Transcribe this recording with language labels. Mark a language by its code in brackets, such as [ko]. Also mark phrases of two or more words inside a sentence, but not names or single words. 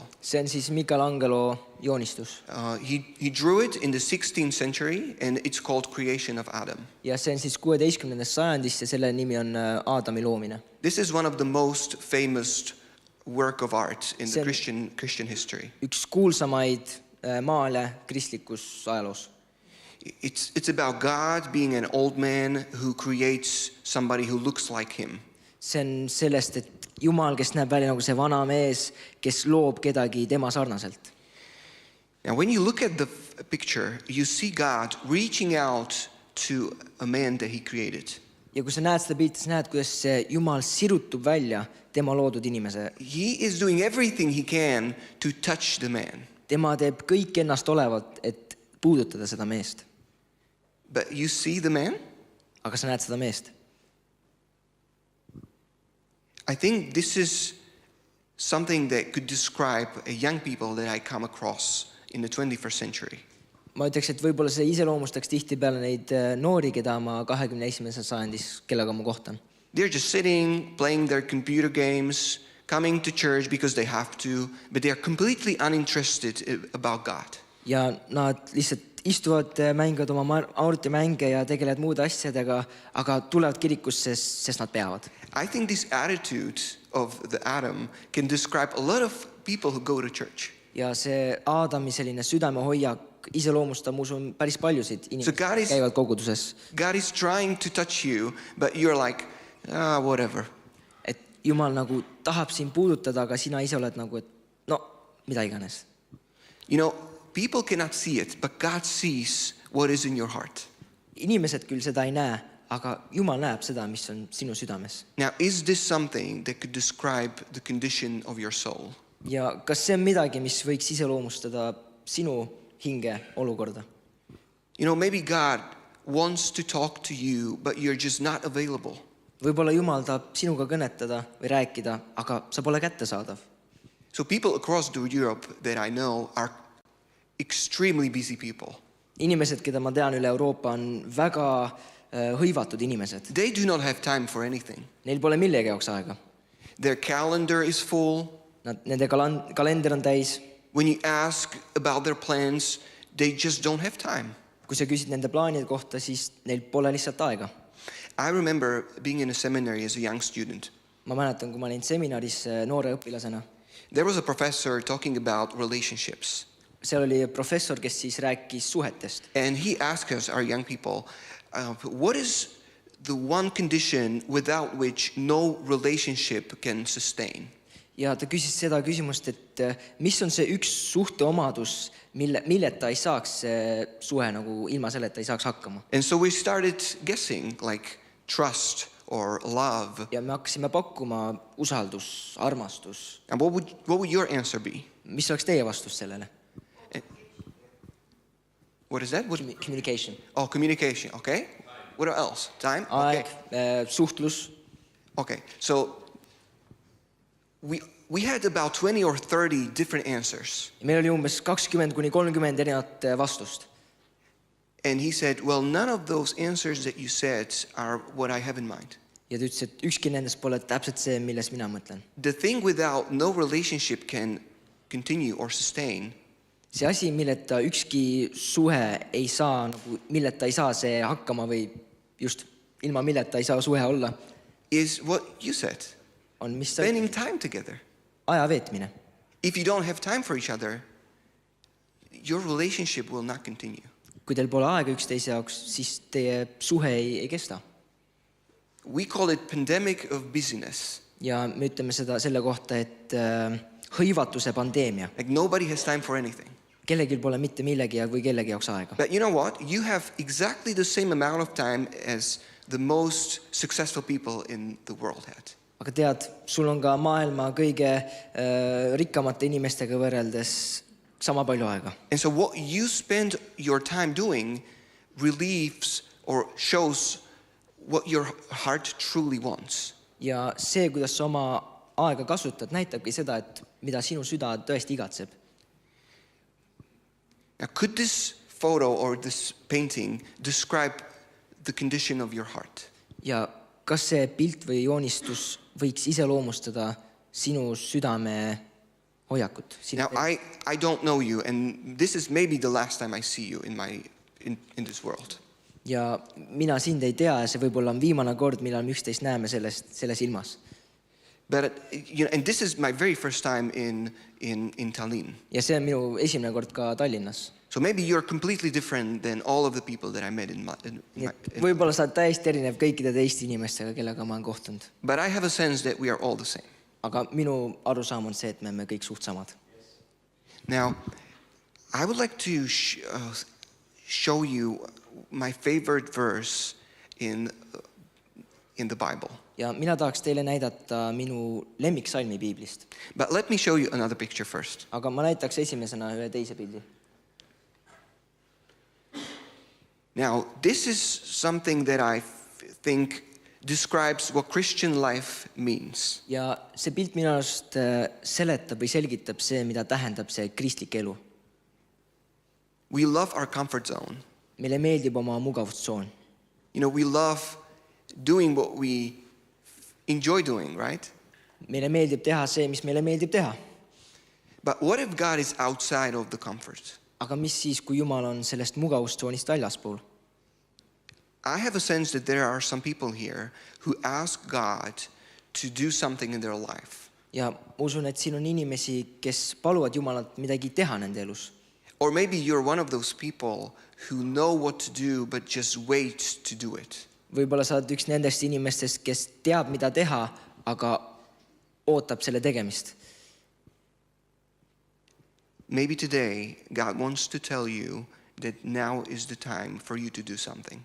[et] See on siis Michelangelo joonistus. [en] He drew it in the 16th century and it's called Creation of Adam. [et] Ja see on siis 16. sajandist ja selle nimi on Aadami loomine. [en] This is one of the most famous work of art in the Christian history. [et] Üks kuulsamaid maale kristlikus ajaloos. [en] It's about God being an old man who creates somebody who looks like him. [et] See on sellest, et Jumal, kes näeb välja nagu see vana mees, kes loob kedagi tema sarnaselt. [en] Now when you look at the picture, you see God reaching out to a man that he created. [et] Ja kui sa näed seda pilti, sa näed, kuidas see Jumal sirutub välja tema loodud inimese. [en] He is doing everything he can to touch the man. [et] Tema teeb kõik ennast olevat, et puudutada seda meest. [en] But you see the man? [et] Aga sa näed seda meest. [en] I think this is something that could describe a young people that I come across in the 21st century. [et] Ma ütleks, et võib-olla see iseloomustaks tihtipeale neid noori, keda ma 21. sajandis, kellega ma kohtan. [en] They're just sitting, playing their computer games, coming to church because they have to, but they are completely uninterested about God. [et] Ja nad lihtsalt istuvad, mängivad oma arvutimänge ja tegelevad muude asjadega, aga tulevad kirikusse, sest nad peavad. [en] I think this attitude of the Adam can describe a lot of people who go to church. [et] Ja see Aadami selline südamehoiak iseloomustab, ma usun, päris paljusid inimesi, kes käivad koguduses. [en] God is trying to touch you, but you're like, whatever. [et] Et Jumal nagu tahab sind puudutada, aga sina ise oled nagu, et no mida iganes. [en] You know, people cannot see it, but God sees what is in your heart. [et] Inimesed küll seda ei näe, aga Jumal näeb seda, mis on sinu südames. [en] Now, is this something that could describe the condition of your soul? [et] Ja kas see on midagi, mis võiks iseloomustada sinu hinge olukorda? [en] You know, maybe God wants to talk to you, but you're just not available. [et] Võib-olla Jumal tahab sinuga kõnetada või rääkida, aga sa pole kättesaadav. [en] So people across Europe that I know are extremely busy people. [et] Inimesed, keda ma tean üle Euroopa, on väga hõivatud inimesed. [en] They do not have time for anything. [et] Neil pole millegi jaoks aega. [en] Their calendar is full. [et] Nende kalender on täis. [en] When you ask about their plans, they just don't have time. [et] Kui sa küsid nende plaanide kohta, siis neil pole lihtsalt aega. [en] I remember being in a seminary as a young student. [et] Ma mäletan, kui ma olin seminaris noore õpilasena. [en] There was a professor talking about relationships. [et] Seal oli professor, kes siis rääkis suhetest. [en] And he asked us, our young people, what is the one condition without which no relationship can sustain? [et] Ja ta küsis seda küsimust, et mis on see üks suhteomadus, milleta ei saaks suhe nagu ilma selleta ei saaks hakkama. [en] And so we started guessing, like trust or love. [et] Ja me hakkasime pakkuma usaldus, armastus. [en] And what would your answer be? [et] Mis oleks teie vastus sellele? [en] What is that? Communication. Oh, communication, okay. What else? Time? Okay. [et] Aeg, suhtlus. [en] Okay, so we had about 20 or 30 different answers. [et] Meil oli umbes 20 kuni 30 erinevat vastust. [en] And he said, well, none of those answers that you said are what I have in mind. [et] Ja ta ütles, et ükski nendest pole täpselt see, milles mina mõtlen. [en] The thing without no relationship can continue or sustain. [et] See asi, milleta ükski suhe ei saa, nagu milleta ei saa see hakkama või just ilma milleta ei saa suhe olla, [en] Is what you said. [et] on mis sa [en] Spending time together. [et] aja veetmine. [en] If you don't have time for each other, your relationship will not continue. [et] Kui teil pole aega üksteise jaoks, siis teie suhe ei kesta. [en] We call it pandemic of busyness. [et] Ja me ütleme seda selle kohta, et hõivatuse pandeemia. [en] Like nobody has time for anything. [et] Kellegil pole mitte millegi või kellegi jaoks aega. [en] But you know what? You have exactly the same amount of time as the most successful people in the world had. [et] Aga tead, sul on ka maailma kõige rikkamate inimestega võrreldes sama palju aega. [en] And so what you spend your time doing relieves or shows what your heart truly wants. [et] Ja see, kuidas sa oma aega kasutad, näitabki seda, et mida sinu süda tõesti igatseb. [en] Now, could this photo or this painting describe the condition of your heart? [et] Ja kas see pilt või joonistus võiks iseloomustada sinu südame hoiakut? [en] Now, I don't know you, and this is maybe the last time I see you in this world. [et] Ja mina sind ei tea ja see võib-olla on viimane kord, millal me üksteist näeme selles ilmas. [en] But and this is my very first time in Tallinn. [et] Ja see on minu esimene kord ka Tallinnas. [en] So maybe you're completely different than all of the people that I met in [et] Võib-olla sa oled täiesti erinev kõikide teiste inimestega, kellega ma olen kohtunud. [en] But I have a sense that we are all the same. [et] Aga minu arusaam on see, et me kõik suht samad. [en] Now, I would like to show you my favorite verse in the Bible. [et] Ja mina tahaks teile näidata minu lemmiksalmi Piiblist. [en] But let me show you another picture first. [et] Aga ma näitaks esimesena ühe teise pildi. [en] Now, this is something that I think describes what Christian life means. [et] Ja see pilt minu arust seletab või selgitab see, mida tähendab see kristlik elu. [en] We love our comfort zone. [et] Meile meeldib oma mugavustsoon. [en] You know, we love doing what we enjoy doing, right? [et] Meile meeldib teha see, mis meile meeldib teha. [en] But what if God is outside of the comfort? [et] Aga mis siis, kui Jumal on sellest mugavustsoonist väljaspool? [en] I have a sense that there are some people here who ask God to do something in their life. [et] Ja usun, et siin on inimesi, kes paluvad Jumalat midagi teha nende elus. [en] Or maybe you're one of those people who know what to do but just wait to do it. [et] Võib-olla sa oled üks nendest inimestest, kes teab, mida teha, aga ootab selle tegemist. [en] Maybe today God wants to tell you that now is the time for you to do something.